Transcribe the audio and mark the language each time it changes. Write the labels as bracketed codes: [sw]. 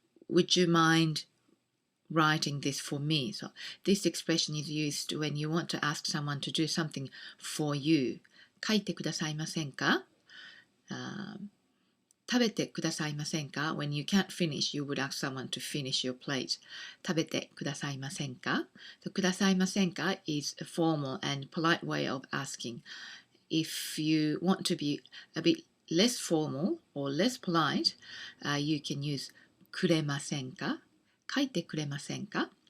[en] Would you mind writing this for me? So this expression is used when you want to ask someone to do something for you. [ja] 書いてくださいませんか? 食べてくださいませんか? [en] When you can't finish, you would ask someone to finish your plate. [ja] 食べてくださいませんか? [en] So くださいませんか is a formal and polite way of asking. If you want to be a bit less formal or less polite, you can use [ja] くれませんか? 書いてくれませんか?